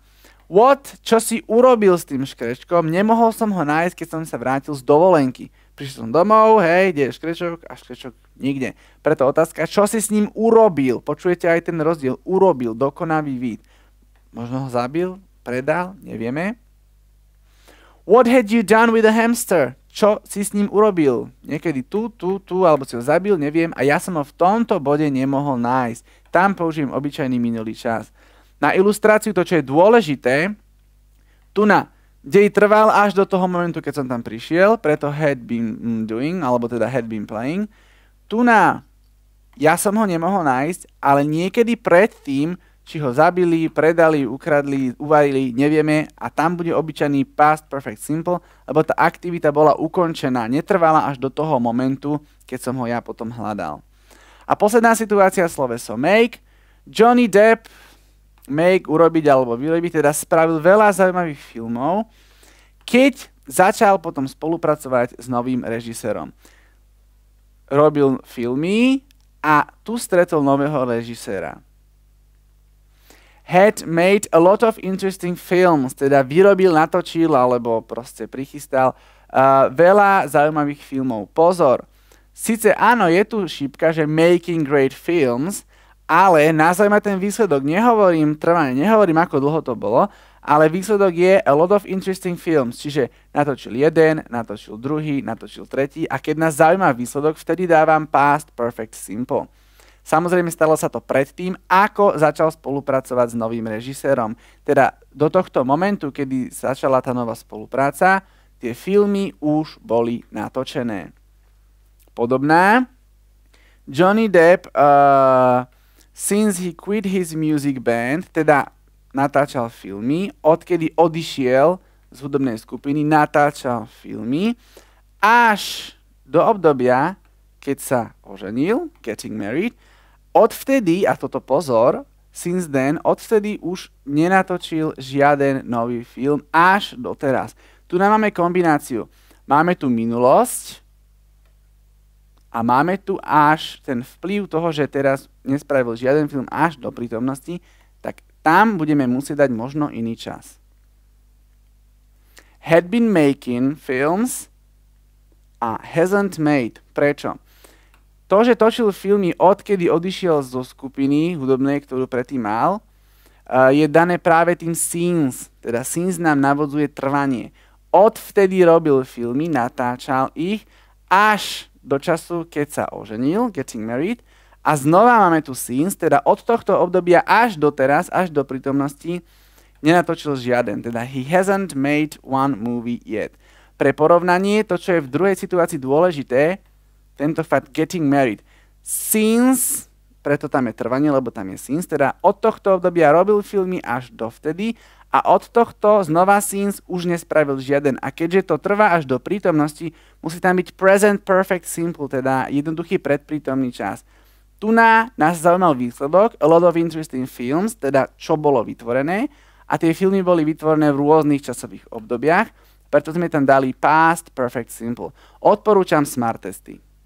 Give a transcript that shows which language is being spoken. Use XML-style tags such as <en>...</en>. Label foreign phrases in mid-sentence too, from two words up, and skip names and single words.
<sk>Čo si urobil s tým škrečkom, nemohol som ho nájsť, keď som sa vrátil z dovolenky. Prišiel som domov, hej, kde je škrečok a škrečok nikde. Preto otázka, čo si s ním urobil? Počujete aj ten rozdiel. Urobil, dokonavý vid. Možno ho zabil, predal, nevieme.</sk> <en>What had you done with the hamster?</en> <sk>Čo si s ním urobil? Niekedy tu, alebo si ho zabil, neviem. A ja som ho v tomto bode nemohol nájsť. Tam použijem obyčajný minulý čas. Na ilustráciu to, čo je dôležité, dej trval až do toho momentu, keď som tam prišiel, preto</sk> <en>had been doing,</en> <sk>alebo teda</sk> <en>had been playing.</en> <sk>Ja som ho nemohol nájsť, ale niekedy predtým, či ho zabili, predali, ukradli, uvarili, nevieme, a tam bude obyčajný</sk> <en>past perfect simple,</en> <sk>lebo tá aktivita bola ukončená, netrvala až do toho momentu, keď som ho ja potom hľadal. A posledná situácia, sloveso make. Johnny Depp urobiť alebo vyrobiť, teda spravil veľa zaujímavých filmov, keď začal potom spolupracovať s novým režisérom. Robil filmy a tu stretol nového režiséra.</sk> <en>Had made a lot of interesting films,</en> <sk>teda vyrobil, natočil alebo proste prichystal veľa zaujímavých filmov. Pozor, síce áno, je tu šípka, že</sk> <en>making great films,</en> <sk>ale nazvime ten výsledok, nehovorím trvanie, nehovorím ako dlho to bolo, ale výsledok je</sk> <en>a lot of interesting films,</en> <sk>čiže natočil jeden, natočil druhý, natočil tretí a keď nás zaujíma výsledok, vtedy dávam</sk> <en>past perfect simple.</en> <sk>Samozrejme stalo sa to predtým, ako začal spolupracovať s novým režisérom. Teda do tohto momentu, kedy začala tá nová spolupráca, tie filmy už boli natočené. Podobná.</sk> <en>Johnny Depp since he quit his music band,</en> <sk>teda natáčal filmy, odkedy odišiel z hudobnej skupiny, natáčal filmy, až do obdobia, keď sa oženil,</sk> <en>getting married,</en> <sk>odvtedy, a toto pozor,</sk> <en>since then,</en> <sk>odvtedy už nenatočil žiaden nový film až doteraz. Tu nám máme kombináciu. Máme tu minulosť a máme tu až ten vplyv toho, že teraz nespravil žiaden film až do prítomnosti, tak tam budeme musieť dať možno iný čas.</sk> <en>Had been making films a hasn't made.</en> <sk>Prečo? To, že točil filmy odkedy odišiel zo skupiny hudobnej, ktorú predtým mal, je dané práve tým since. Teda since nám navodzuje trvanie. Odvtedy robil filmy, natáčal ich až do času, keď sa oženil,</sk> <en>getting married.</en> <sk>A znova máme tu since, teda od tohto obdobia až do teraz, až do prítomnosti, nenatočil žiaden.</sk> <en>Teda he hasn't made one movie yet.</en> <sk>Pre porovnanie, to, čo je v druhej situácii dôležité, tento fakt</sk> <en>getting married.</en> <sk>Since, preto tam je trvanie, lebo tam je since, teda od tohto obdobia robil filmy až dovtedy a od tohto znova since už nespravil žiaden. A keďže to trvá až do prítomnosti, musí tam byť</sk> <en>present perfect simple,</en> <sk>teda jednoduchý predprítomný čas. Tu nás zaujímal výsledok,</sk> <en>a lot of interesting films,</en> <sk>teda čo bolo vytvorené, a tie filmy boli vytvorené v rôznych časových obdobiach, preto sme tam dali</sk> <en>past perfect simple.</en> <sk>Odporúčam smart testy.</sk>